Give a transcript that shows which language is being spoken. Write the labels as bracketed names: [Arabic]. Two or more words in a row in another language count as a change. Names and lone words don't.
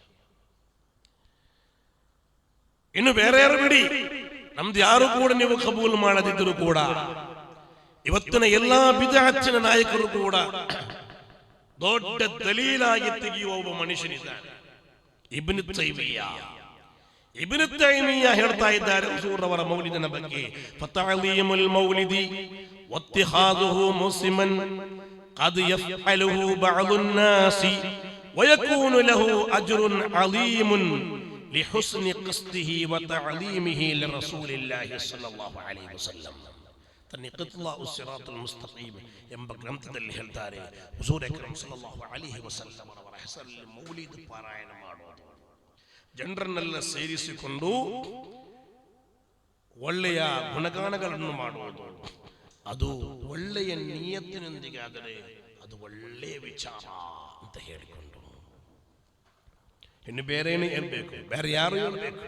[Kannada] ಇನ್ನು ಬೇರೆ ಯಾರು ಬಿಡಿ, ನಮ್ದು ಯಾರು ಕೂಡ ನೀವು ಕಬೂಲ್ ಮಾಡದಿದ್ದರೂ ಕೂಡ ಇವತ್ತಿನ ಎಲ್ಲಾ ಬಿದ್ಅತ್ತಿನ ನಾಯಕರು ಕೂಡ ದೊಡ್ಡ ದಲೀಲಾಗಿ ತೆಗೆಯುವ ಒಬ್ಬ ಮನುಷ್ಯನಿದ್ದಾನೆ, ಇಬ್ನ್ ತೈಮಿಯ್ಯ. ಇಬ್ನ್ ತೈಮಿಯ್ಯ ಹೇಳ್ತಾ ಇದ್ದಾರೆ ಹುಜೂರವರ ಮೌಲಿದಿನ ಬಗ್ಗೆ, [Arabic] فتعظيم المولد واتخاذه موسما قد يفعله بعض الناس ويكون له أجر عظيم لحسن قصده وتعليمه لرسول الله صلى الله عليه وسلم. [Kannada] ತನ್ನ ಇಕ್ತಿಲಾಉ ಸಿರಾತುಲ್ ಮುಸ್ತಕೀಮ್ ಎಂಬ ಗ್ರಂಥದಲ್ಲಿ ಹೇಳ್ತಾರೆ, ಹುಜೂರ್ ಅಕ್ರಮ್ [Arabic] صلى الله عليه وسلم [Kannada] ಅವರ ಹೆಸರಲ್ಲಿ ಮೌಲಿದ್ ಪಾರಾಯಣ ಮಾಡೋದು, ಜನರನ್ನೆಲ್ಲ ಸೇರಿಸಿಕೊಂಡು ಒಳ್ಳೆಯ ಗುಣಗಾನಗಳನ್ನು ಮಾಡುವುದು, ಅದು ಒಳ್ಳೆಯ ನಿಯತ್ತಿನೊಂದಿಗೆ ಆದರೆ ಅದು ಒಳ್ಳೆಯ ವಿಚಾರ ಅಂತ ಹೇಳಿಕೊಂಡು ಇನ್ನು ಬೇರೇನೇ ಇರಬೇಕು, ಬೇರೆ ಯಾರು ಇರಬೇಕು.